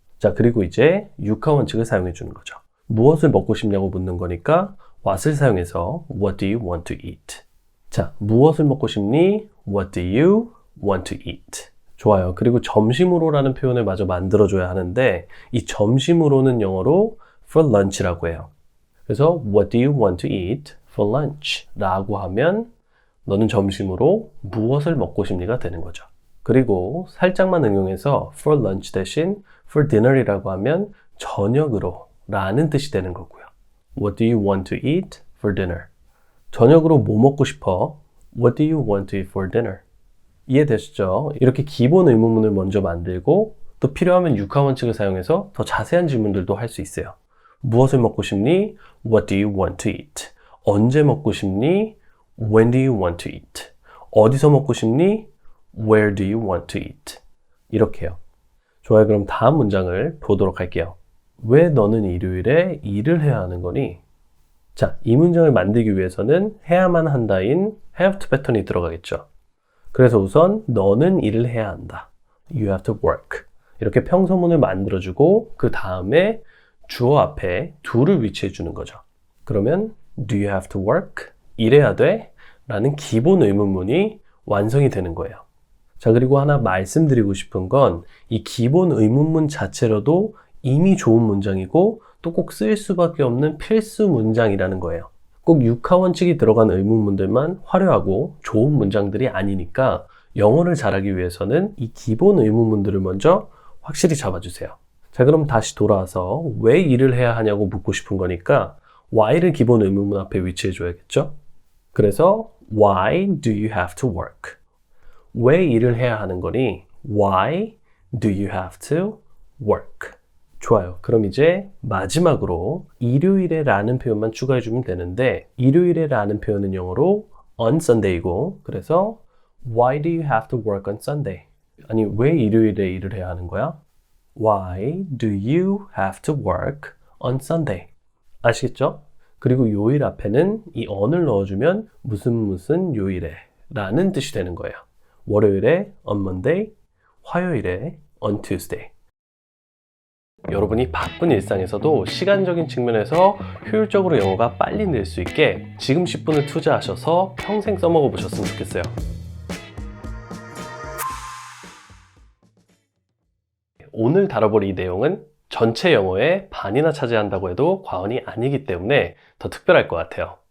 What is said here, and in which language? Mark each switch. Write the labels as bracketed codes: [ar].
[ko] 자, 그리고 이제 육하 원칙을 사용해 주는 거죠. 무엇을 먹고 싶냐고 묻는 거니까 what을 사용해서 [en] What do you want to eat? [ko] 자, 무엇을 먹고 싶니? [en] What do you want to eat? [ko] 좋아요. 그리고 점심으로라는 표현을 마저 만들어줘야 하는데 이 점심으로는 영어로 for lunch라고 해요. [en] 그래서 What do you want to eat for lunch? [ko] 라고 하면 너는 점심으로 무엇을 먹고 싶니가 되는 거죠. 그리고 살짝만 응용해서 for lunch 대신 for dinner이라고 하면 저녁으로 라는 뜻이 되는 거고요. [en] What do you want to eat for dinner? [ko] 저녁으로 뭐 먹고 싶어? [en] What do you want to eat for dinner? [ko] 이해되시죠? 이렇게 기본 의문문을 먼저 만들고 또 필요하면 육하 원칙을 사용해서 더 자세한 질문들도 할 수 있어요. 무엇을 먹고 싶니? [en] What do you want to eat? [ko] 언제 먹고 싶니? [en] When do you want to eat? [ko] 어디서 먹고 싶니? [en] Where do you want to eat? [ko] 이렇게요. 좋아요. 그럼 다음 문장을 보도록 할게요. 왜 너는 일요일에 일을 해야 하는 거니? 자, 이 문장을 만들기 위해서는 해야만 한다인 have to 패턴이 들어가겠죠. 그래서 우선 너는 일을 해야 한다. [en] You have to work. [ko] 이렇게 평서문을 만들어주고 그 다음에 주어 앞에 do를 위치해 주는 거죠. 그러면 [en] Do you have to work? [ko] 일해야 돼? 라는 기본 의문문이 완성이 되는 거예요. 자, 그리고 하나 말씀드리고 싶은 건 이 기본 의문문 자체로도 이미 좋은 문장이고 또 꼭 쓰일 수밖에 없는 필수 문장이라는 거예요. 꼭 육하 원칙이 들어간 의문문들만 화려하고 좋은 문장들이 아니니까 영어를 잘하기 위해서는 이 기본 의문문들을 먼저 확실히 잡아주세요. 자, 그럼 다시 돌아와서 왜 일을 해야 하냐고 묻고 싶은 거니까 why를 기본 의문문 앞에 위치해 줘야겠죠? [en] 그래서 why do you have to work? [ko] 왜 일을 해야 하는 거니? [en] Why do you have to work? [ko] 좋아요. 그럼 이제 마지막으로 일요일에 라는 표현만 추가해주면 되는데 일요일에 라는 표현은 영어로 on Sunday이고 그래서 [en] Why do you have to work on Sunday? [ko] 아니 왜 일요일에 일을 해야 하는 거야? [en] Why do you have to work on Sunday? [ko] 아시겠죠? 그리고 요일 앞에는 이 on을 넣어주면 무슨 요일에 라는 뜻이 되는 거예요. 월요일에 on Monday, 화요일에 on Tuesday. 여러분이 바쁜 일상에서도 시간적인 측면에서 효율적으로 영어가 빨리 늘 수 있게 지금 10분을 투자하셔서 평생 써먹어 보셨으면 좋겠어요. 오늘 다뤄볼 이 내용은 전체 영어의 반이나 차지한다고 해도 과언이 아니기 때문에 더 특별할 것 같아요.